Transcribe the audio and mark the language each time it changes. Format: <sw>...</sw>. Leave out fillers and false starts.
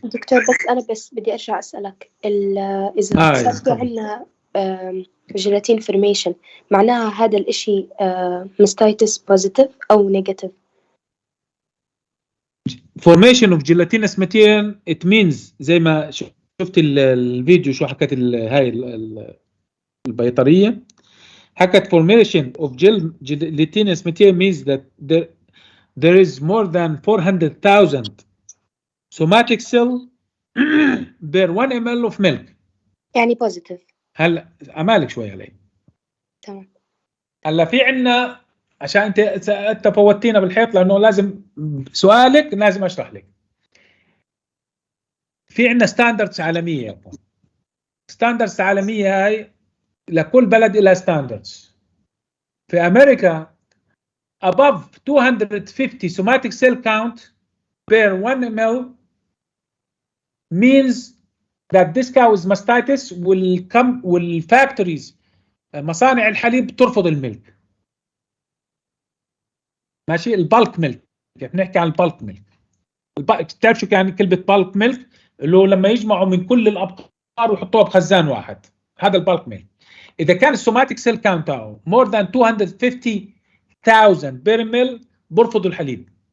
<ar>دكتور بس أنا بدي أرجع أسألك إذا صار في عنا جيلاتين فورميشن معناها هذا الإشي ماستايتس بوزيتيف أو نيجاتيف؟</ar> <en>formation of gelatinous material it means</en> <ar>زي ما شفت الفيديو شو حكت هاي البيطرية حكت</ar> <en>formation of gelatinous material means that there is more than 400,000 somatic cell per 1 ml of milk.</en> <ar>يعني بوزيتيف. هلا أمالك شوي علي. تمام. هلا في عنا عشان انت فوتينا بالحيط لانه لازم سؤالك لازم اشرح لك. في عنا ستاندردز عالميه. ستاندردز عالميه هاي لكل بلد لها ستاندردز. في امريكا</ar> <en>above 250 somatic cell count per 1 ml means that this cow is mastitis</en> <ar>والفactories مصانع الحليب ترفض الملك. ماشي. البالك ميلك، بنحكي عن البالك ميلك. بتعرف شو كان كلمه بالك ميلك؟ اللي هو لما يجمعوا من كل الابقار ويحطوها بخزان واحد، هذا البالك ميلك. اذا كان السوماتيك سيل كاونت تاعه</ar> <en>more than 250,000</en> <ar>برميل برفضوا الحليب.</ar>